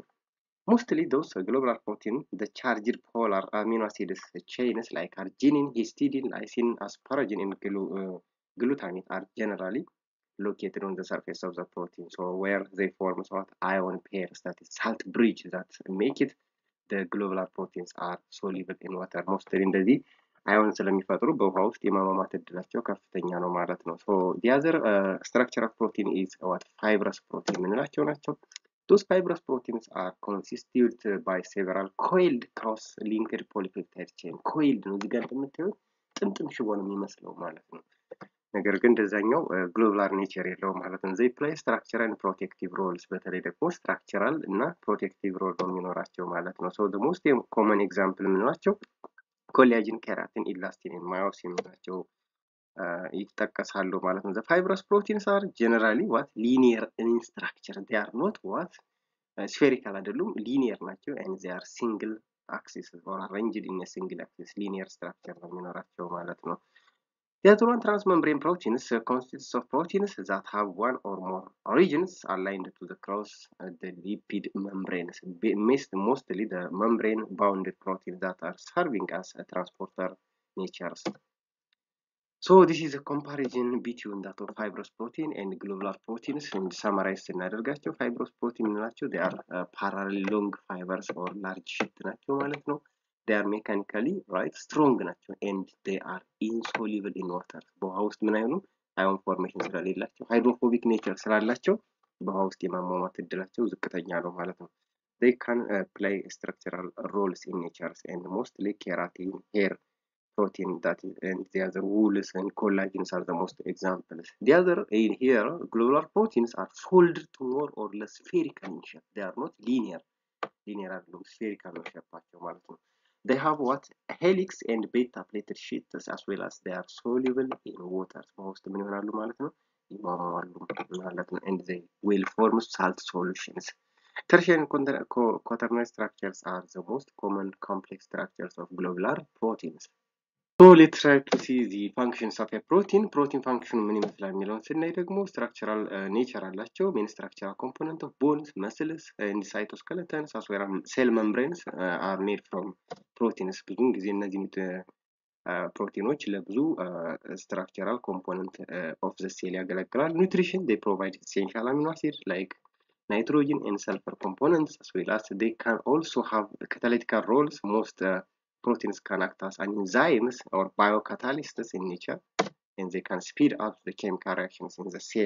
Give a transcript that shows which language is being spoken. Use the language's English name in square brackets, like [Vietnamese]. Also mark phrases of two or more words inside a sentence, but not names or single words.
[English] Mostly those globular protein, the charged polar amino acids chains like arginine, histidine, lysine, asparagine, and glutamate are generally located on the surface of the protein. So where they form what ion pairs, that is salt bridge, that make it the globular proteins are soluble in water. Mostly [Amharic] እንደዚህ አዮን ስለሚፈጥሩ በውሃ ውስጥ የማማማት እድላቸው ከፍተኛ ነው ማለት ነው። [English] So the other structure of protein is what fibrous protein [Amharic] ምንላቸው ናቸው። [English] Those fibrous proteins are constituted by several coiled cross-linked polypeptide chain. [Amharic] Coiled ነው እዚህ ጋር እንደምታዩት ጥምጥም ሽቦ ነው የሚመስለው ማለት ነው። ነገር ግን እንደዛኛው ግሎቡላር ኔቸር የለውም ማለት ነው። [English] they play structural and protective roles። [Amharic] በተለይ ደግሞ structural እና [English] protective role [Amharic] ነው የሚኖራቸው ማለት ነው። [English] so the most common example [Amharic] ምንላቸው [English] collagen, keratin, elastin and myosin [Amharic] ናቸው ይጠቀሳሉ ማለት ነው። [English] the fibrous proteins are generally what linear in structure. They are not what spherical አይደሉም linear ናቸው, and they are single axis or arranged in a single axis linear structure [Amharic] ነው የሚኖራቸው ማለት ነው። [English] The other one, transmembrane proteins, consists of proteins that have one or more regions aligned to the cross the lipid membranes. Mostly the membrane bounded proteins that are serving as a transporter natures. So this is a comparison between that of fibrous protein and globular proteins. And summarize ስናደርጋቸው fibrous protein ናቸው, they are parallel long fibers or large sheet [Amharic] ናቸው ማለት ነው። [English] they are mechanically right strong ናቸው, and they are insoluble in water. [Amharic] በውሃ ውስጥ ምን አይሆኑም [English] ion formation ስለሌላቸው hydrophobic nature [Amharic] ስላላቸው በውሃ ውስጥ የማሟሟት እድላቸው ዝቅተኛ ነው ማለት ነው። [English] they can play structural roles in nature, and mostly keratin, hair protein, that is, and the other wools and collagens are the most examples. The other in here, globular proteins are folded to more or less spherical in shape. They are not linear are spherical in shape. They have what helix and beta plated sheets, as well as they are soluble in water. Most and they will form salt solutions. Tertiary and quaternary structures are the most common complex structures of globular proteins. So let's try to see the functions of a protein. Protein function [Amharic] ምን ይመስላል የሚለውን ስናይ ደግሞ [English] structural nature [Amharic] አላቸው. [English] main structural component of bones, muscles, and cytoskeletons as well as cell membranes are made from proteins. [Amharic] ብዙውን ጊዜ እነዚህ ፕሮቲኖች ለብዙ [English] structural component of the cell [Amharic] ያገለግላል. [English] Nutrition, they provide essential amino acids like nitrogen and sulfur components, as well as they can also have catalytical roles. Most proteins can act as enzymes or biocatalysts in nature, and they can speed up the chemical reactions in the cell.